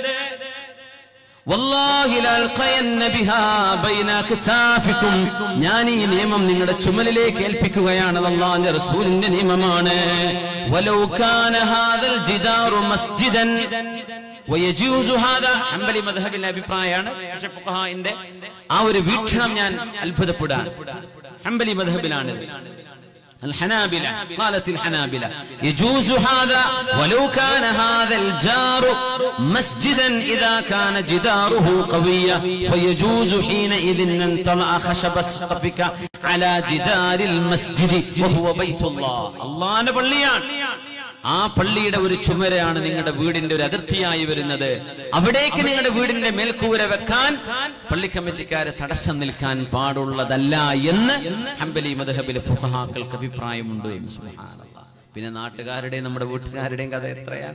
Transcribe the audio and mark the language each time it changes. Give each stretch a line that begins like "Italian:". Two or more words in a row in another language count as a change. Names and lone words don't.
Arabic: والله لألقين بها بين أكتافكم,
Malayalam: ഞാൻ ഈ നിയമം നിങ്ങളുടെ ചുമലിലേക്ക് ഏൽപ്പിക്കുകയാണ്, അല്ലാഹുവിന്റെ റസൂലിന്റെ നിയമമാണ്.
Arabic: ولو كان هذا الجدار مسجدا ويجوز هذا,
Malayalam: ഹംബലി മദ്ഹബിലെ അഭിപ്രായമാണ്. പക്ഷേ ഫുഖഹാഇന്റെ ആ ഒരു വീക്ഷണം ഞാൻ അത്ഭുതപ്പെടാൻ. ഹംബലി മദ്ഹബിലാണ്.
Arabic: الحنابلة قالت الحنابلة يجوز هذا ولو كان هذا الجار مسجدا إذا كان جداره قويا فيجوز حينئذ أن تضع خشب سقفك على جدار المسجد وهو بيت الله. الله نبليان
Malayalam: ആ പള്ളിയുടെ ഒരു ചുമരാണ് നിങ്ങളുടെ വീടിന്റെ ഒരു അതിർത്തിയായി വരുന്നത്. അവിടേക്ക് നിങ്ങളുടെ വീടിന്റെ മേൽക്കൂര വെക്കാൻ പള്ളി കമ്മിറ്റിക്കാരെ തടസ്സം നിൽക്കാൻ പാടുള്ളതല്ല എന്ന് ഹംബലി മദ്ഹബിലെ ഫുഖഹാക്കൾക്ക് അഭിപ്രായമുണ്ട്. സുബ്ഹാനല്ലാഹ്. പിന്നെ നാട്ടുകാരുടെയും നമ്മുടെ വീട്ടുകാരുടെയും കഥ എത്രയാണ്.